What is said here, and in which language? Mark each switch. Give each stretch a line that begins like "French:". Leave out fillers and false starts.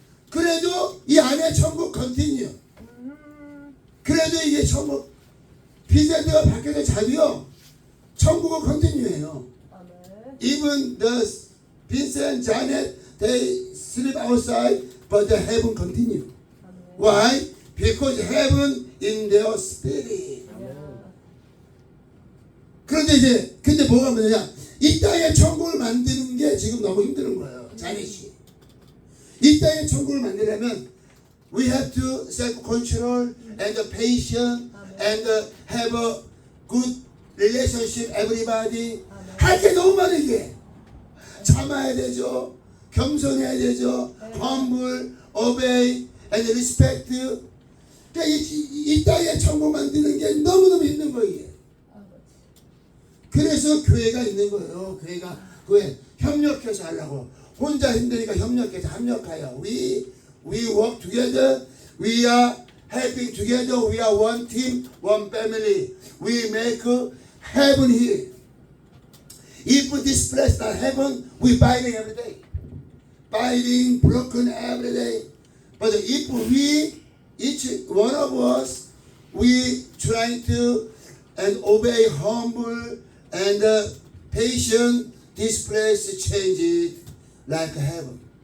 Korean: 그래도 이 안에 천국 컨티뉴. 그래도 이게 천국 비전드가 밖에서 자도요 천국은 컨티뉴해요. 아멘.
English: Even the Vincent, Janet, they sleep outside, but the heaven continue.
Korean: 아멘.
English: Why? Because heaven in their spirit.
Korean: 그런데 근데 뭐가 뭐냐? 이 땅에 천국을 만드는 게 지금 너무 힘든 거예요. 자넷이. 이 땅에 천국을 만들려면
English: we have to self-control and patient and have a good relationship everybody.
Korean: 할 게 너무 많아 이게. 참아야 되죠. 겸손해야 되죠.
English: humble, obey and respect.
Korean: 그러니까 이 땅에 천국 만드는 게 너무너무 힘든 거예요. 이게. 그래서 교회가 있는 거예요. 교회가 그에 협력해서 하려고. 혼자 힘드니까 협력해서 합력하여.
English: We work together. We are helping together. We are one team, one family. We make heaven here. If this place not heaven, we fighting every day. Fighting, broken every day. But if we, each one of us, we trying to and obey, humble, and patient, this place changes like heaven.